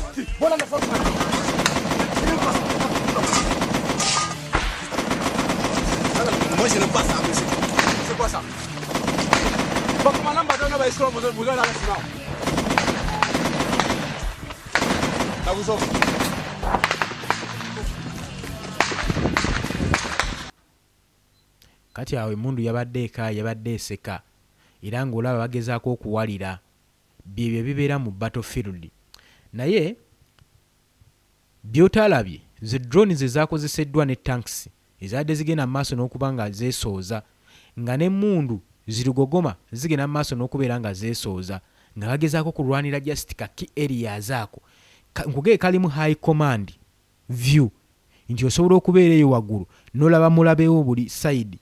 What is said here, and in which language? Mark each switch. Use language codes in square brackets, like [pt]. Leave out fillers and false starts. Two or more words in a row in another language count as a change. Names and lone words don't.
[fr] Voilà la force. Moi, je n'aime pas ça, monsieur. C'est quoi ça? Bon, commandant, on va escroquer, vous allez là maintenant. Là, vous autres. [lg] Kati awo emmundu yabadde eka yabadde eseka era ng'olaba bagezaako okuwalira byebyo bibeera mu battlefield naye by'otalabye ze drones ezaakozeseddwa ne tanks ezadde zigenda mu maaso n'okuba nga zeesooza nga n'emmundu zirugogoma zigenda mu maaso n'okubeera nga zeesooza nga bagezaako kulwanira just kaki areas ako nkugee kalimu [en] high command view [lg] nti osobola okubeera eyo waggulu n'olaba mulabewo buli side.